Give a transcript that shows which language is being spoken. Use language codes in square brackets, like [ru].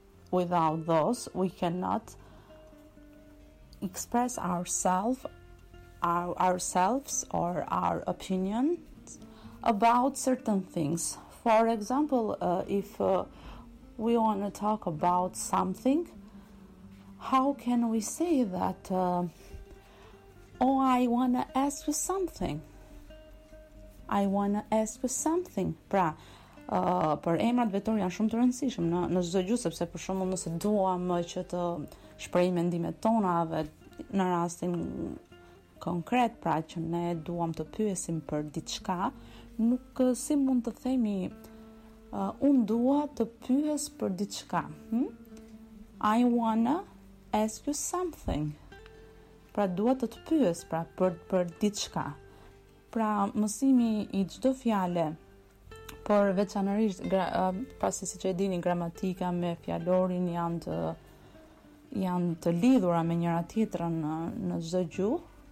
[en] without those we cannot express ourselves or our opinions about certain things. For example, if we want to talk about something, how can we say that I want to ask you something? I wanna ask you something. [sq] Pra, për emrat vetor janë shumë të rëndësishëm në çdo gjuhë, sepse për shembull nëse duam që të shprehim mendimet tona në rastin konkret, pra që ne duam të pyesim për diçka, nuk si mund të themi unë dua të pyes për diçka. [en] I wanna ask you something. [sq] Pra dua të pyes pra për diçka. Pra mësimi i çdo fjale, por veçanërisht pra se siç e dini gramatika me fjalorin janë të lidhura me njëra tjetrën në çdo gjuhë.